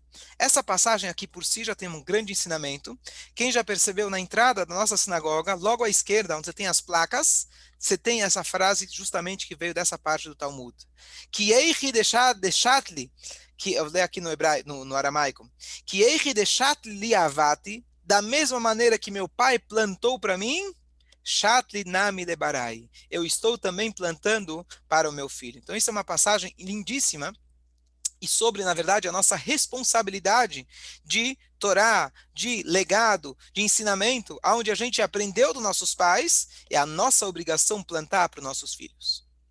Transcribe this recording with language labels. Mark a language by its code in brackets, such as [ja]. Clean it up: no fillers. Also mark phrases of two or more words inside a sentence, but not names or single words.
[pt] Essa passagem aqui por si já tem um grande ensinamento. Quem já percebeu na entrada da nossa sinagoga, logo à esquerda, onde você tem as placas, você tem essa frase justamente que veio dessa parte do Talmud. Que [arc] היכי דשתלי, [pt] que eu leio aqui no aramaico, que [arc] היכי דשתלי לי אבהתי, [pt] da mesma maneira que meu pai plantou para mim, [arc] שתלי נמי לבראי. [pt] Eu estou também plantando para o meu filho. Então, isso é uma passagem lindíssima e sobre, na verdade, a nossa responsabilidade de Torá, de legado, de ensinamento, onde a gente aprendeu dos nossos pais, é a nossa obrigação plantar para os nossos filhos.